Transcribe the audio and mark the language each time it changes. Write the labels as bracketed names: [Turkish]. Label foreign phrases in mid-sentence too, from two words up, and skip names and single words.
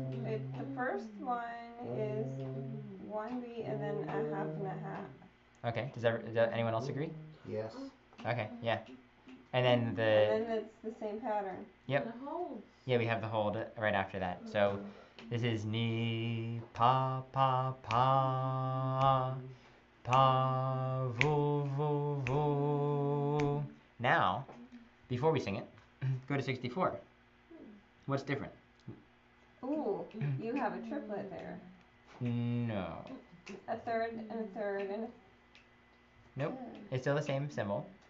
[English] The first one is 1 beat and then a half and a half. Okay. Does anyone else agree? Yes. Okay. Yeah. And then And then it's the same pattern. Yep. The holds. Yeah, we have the hold right after that. So this is ni pa pa pa pa vu vu vu. Now, before we sing it, go to 64. What's different? Ooh, you have a triplet there. No. A third and a third and a Nope. It's still the same symbol.